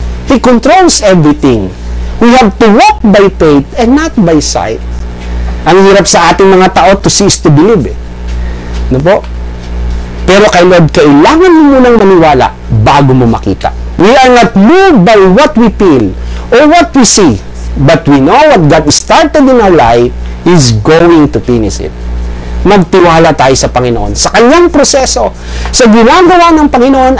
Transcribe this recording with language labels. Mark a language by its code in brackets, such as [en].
[en] He controls everything. We have to walk by faith and not by sight. [tl] Ang hirap sa ating mga tao [en] to see is to believe. [tl] Ano po? Pero kay Lord, kailangan mo munang maniwala bago mo makita. [en] We are not moved by what we feel or what we see, but we know what God started in our life is going to finish it. [tl] Magtiwala tayo sa Panginoon, sa kanyang proseso, sa ginagawa ng Panginoon.